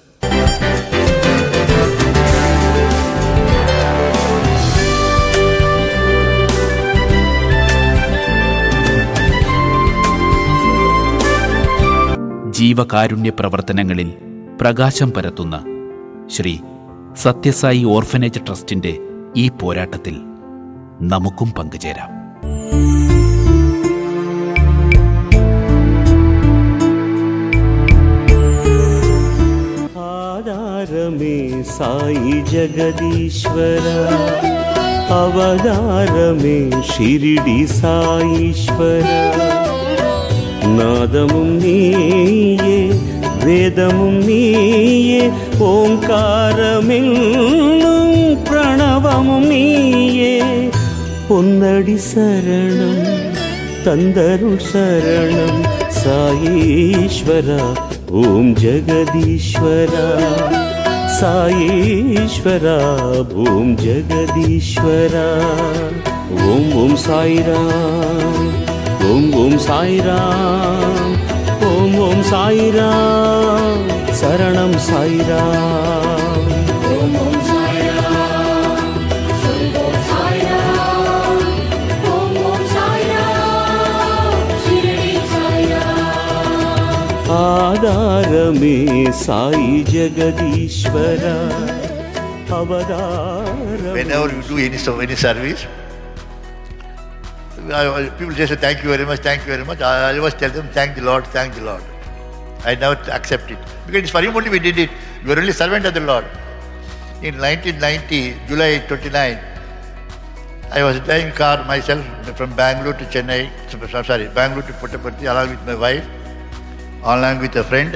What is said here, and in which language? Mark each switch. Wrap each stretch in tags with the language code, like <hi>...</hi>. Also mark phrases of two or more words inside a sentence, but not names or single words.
<ml>ജീവകാരുണ്യ പ്രവർത്തനങ്ങളിൽ പ്രകാശം പരത്തുന്ന ശ്രീ സത്യസായി ഓർഫനേജ് ട്രസ്റ്റിന്റെ ഈ പോരാട്ടത്തിൽ നമുക്കും പങ്കുചേരാം.</ml> <ta>ஆதாரமே சாயி ஜகதீஸ்வர அவதாரமே ஷிர்டி சாயீஸ்வர நாதமும் நீயே வேதமும் நீயே ஓம்காரமென்னும் ப்ரணவமும் நீயே பொன்னடி சரணம் தந்தருள் சரணம் சாயீஸ்வரா ஓம் ஜெகதீஸ்வரா சாயீஸ்வரா ஓம் ஜெகதீஸ்வரா ஓம் ஓம் சாய்ராம் ஓம் ஓம் சாய்ராம் ஓம் ஓம் சாய்ராம் சரணம் சாய்ராம் Om Om Sai Ram, Om Sai Ram, Om Om Sai Ram, Shirdi Sai Ram. ஆதாரமே சாயி ஜகதீஸ்வரா அவதாரமே</ta> <en>Whenever you do any service, people just say thank you very much, thank you very much. I always tell them thank the Lord, thank the Lord. I never accept it because it's for him only we did it. We were only servant of the Lord. In 1990, July 29, I was driving car myself from Bangalore to Chennai, Bangalore to Puttaparthi along with my wife, along with a friend.</en>